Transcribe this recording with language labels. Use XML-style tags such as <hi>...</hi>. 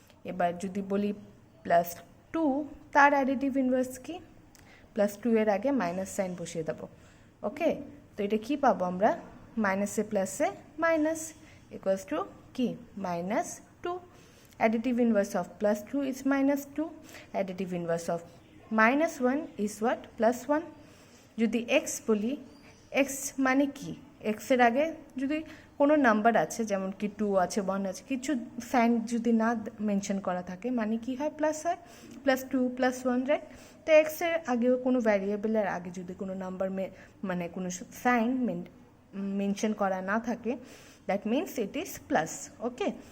<bn>এবার যদি বলি +2, তার অ্যাডিটিভ ইনভার্স কি, +2 এর আগে মাইনাস সাইন বসিয়ে দেবো, ওকে? তো এটা কি পাবো আমরা, মাইনাসে প্লাসে মাইনাস ইকুয়ালস টু কি, -2.</bn> <en>Additive inverse of +2 is -2. Additive inverse of -1 is what, +1.</en> <bn>যদি x বলি, x মানে কি, x এর আগে যদি কোনো নাম্বার আছে, যেমন কি 2 আছে, 1 আছে, কিছু সাইন যদি না মেনশন করা থাকে, মানে কি হয়, প্লাস হয়, +2 +1, রাইট? তো x এর আগেও কোনো ভ্যারিয়েবলের আগে যদি কোনো নাম্বার মানে কোনো সাইন মেনশন করা না থাকে,</bn> <en>that means it is plus,</en> <bn>okay?</bn>